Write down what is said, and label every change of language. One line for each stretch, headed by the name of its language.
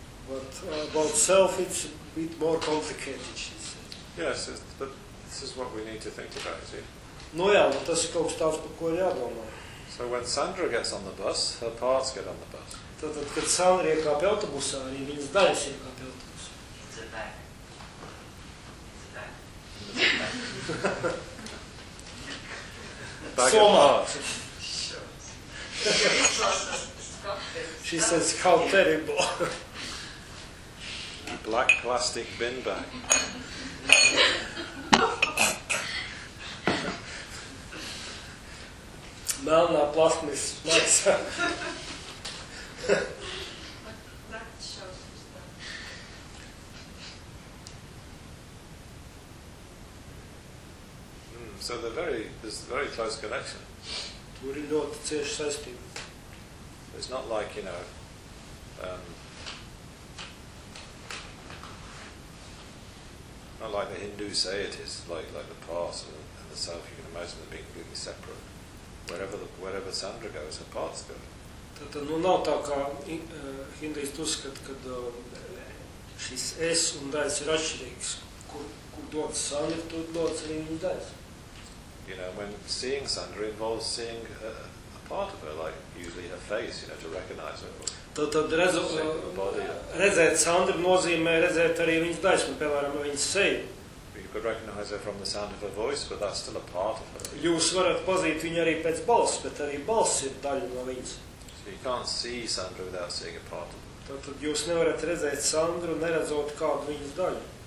English: But about self, it's a bit more complicated, she says. Yes, but this is what we need to think about, see?
Latvian: No, jā, bet tas ir kaut kas tāds, par ko ir jādomā.
English: So when Sandra gets on the bus, her parts get on the bus.
Latvian: Tad, kad Sandra iekāpja autobusā, arī viņas daļas iekāpja autobusā.
English: It's a bag. It's a bag. Bag of parts. She says, how terrible. Black plastic bin bag.
Latvian: Melnā plastmas maisa.
English: So there's a very close connection.
Latvian: Tur ir ļoti cieša saistība.
English: It's not like, you know, not like the Hindus say it is, like the parts and the self, you can imagine them being completely separate. Wherever Sandra goes, her parts go.
Latvian: Tad nu nav tā, kā Hindus uzskata, kad šis es un daļas ir atšķirīgs. Kur dodas Sandra, tur dodas arī viņa daļas.
English: You know, when seeing Sandra involves seeing a part of her, like usually her face, you know, to recognize her.
Latvian: Tad redzēt Sandru nozīmē redzēt arī viņas daļas, un, piemēram, viņas seju.
English: You could recognize her from the sound of her voice, but that's still a part of her.
Latvian: Jūs varat pazīt viņu arī pēc balss, bet arī balss ir daļa no viņas.
English: So you can't see Sandra without seeing a part of her.
Latvian: Tad jūs nevarat redzēt Sandru, neredzot kādu viņas daļu.